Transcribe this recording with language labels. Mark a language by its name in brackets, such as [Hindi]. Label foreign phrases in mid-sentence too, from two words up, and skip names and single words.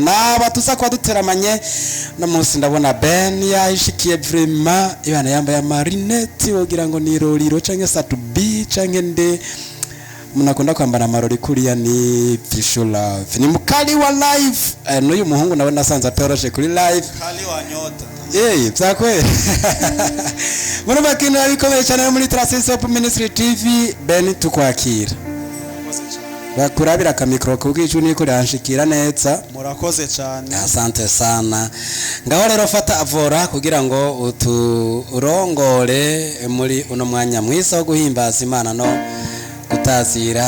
[Rundi] Naba tuza kwa duteramanye no munsi ndabona Ben yahishikiye vraiment, ibana yambaye amarineti wogira ngo ni roriro canke satubi canke nde munakunda kwambara amarori kuriya ni Visual. [Swahili] Ni mukali wa live. [Rundi] N'uyu muhungu nawe nasanze atoroshe kuri live. [Swahili] Kali wa nyota. [Rundi] Byakwe. Muno bakino bikomeye cyane muri Narcisse Hope Ministry TV. Ben tukwakira. Bakurabira kamikro kubwicu niko ranshikira neza. Murakoze cyane. [Swahili] Asante sana. [Rundi] Ngaho rero fata avora kugira ngo uturongore muri uno mwanya mwiza wo guhimbaza Imana no gutazira.